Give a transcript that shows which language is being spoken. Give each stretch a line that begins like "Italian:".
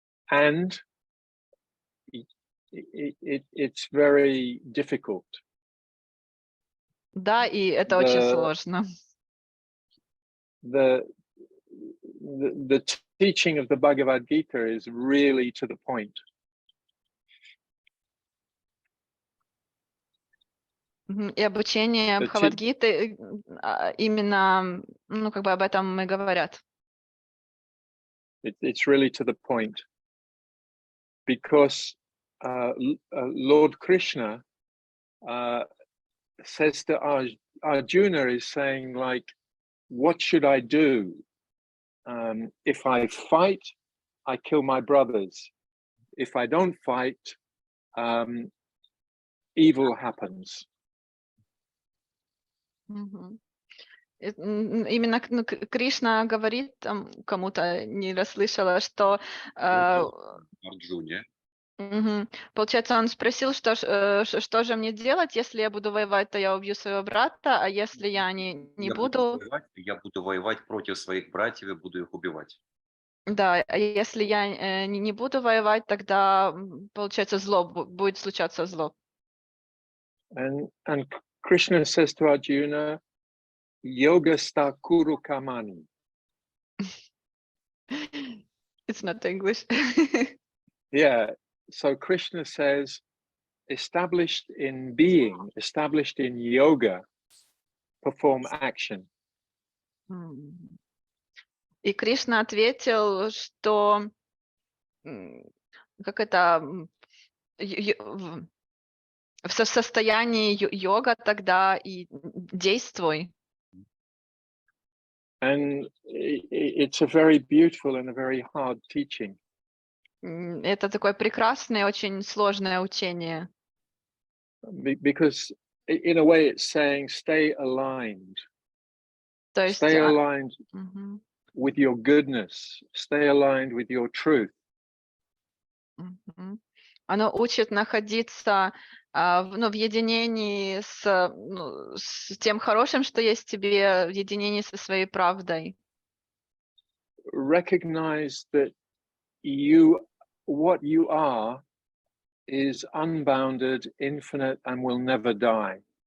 English: And it's very difficult.
Russian: Да, и это очень сложно.
English: The teaching of the Bhagavad Gita is really to the point.
Russian: И обучение Бхагавад-гиты именно, ну, как бы об этом и говорят.
English: It's really to the point. Because Lord Krishna says to Arjuna, is saying, like, what should I do? If I fight, I kill my brothers. If I don't fight, evil happens.
Russian: Именно Кришна говорит кому-то, не расслышала, что Арджуне. получается, он спросил, что же мне делать, если я буду воевать, то я убью своего брата, а если я не буду... Я буду воевать против своих братьев и буду их убивать. Да, а если я не буду воевать, тогда, получается, зло, будет случаться зло.
English: And Krishna says to Arjuna,
Sanskrit: yoga sta kuru kamani.
English: It's not English. Yeah, so Krishna says, established in being, established in yoga, perform action.
Russian: И Кришна ответил, что как это в состоянии йога тогда и действуй.
English: And it's a very beautiful and a very hard teaching.
Russian: Это такое прекрасное, очень сложное учение.
English: Because in a way it's saying stay aligned.
Russian: То есть,
English: stay aligned with your goodness, stay aligned with your truth.
Russian: Оно учит находиться в единении с тем хорошим, что есть в тебе, в единении со своей правдой.
English: Recognize that what you are is unbounded, infinite, and will never die.